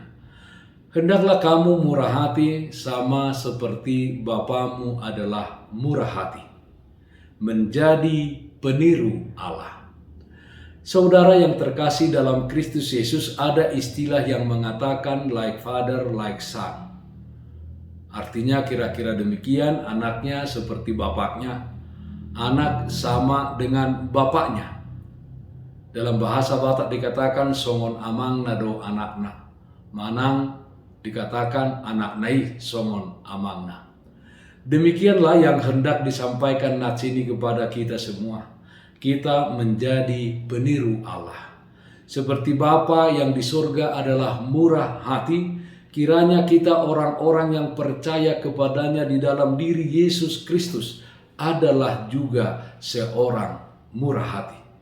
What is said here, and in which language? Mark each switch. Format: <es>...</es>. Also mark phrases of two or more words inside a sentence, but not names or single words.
<id>Hendaklah kamu murah hati sama seperti Bapamu adalah murah hati. Menjadi peniru Allah. Saudara yang terkasih dalam Kristus Yesus, ada istilah yang mengatakan</id> <en>like father, like son.</en> <id>Artinya kira-kira demikian, anaknya seperti bapaknya, anak sama dengan bapaknya. Dalam bahasa Batak dikatakan</id> <bbc>songon amang nado anakna, manang dikatakan anak nai songon amangna.</bbc> <id>Demikianlah yang hendak disampaikan nats ini kepada kita semua. Kita menjadi peniru Allah. Seperti Bapa yang di surga adalah murah hati, kiranya kita orang-orang yang percaya kepadanya di dalam diri Yesus Kristus adalah juga seorang murah hati.</id>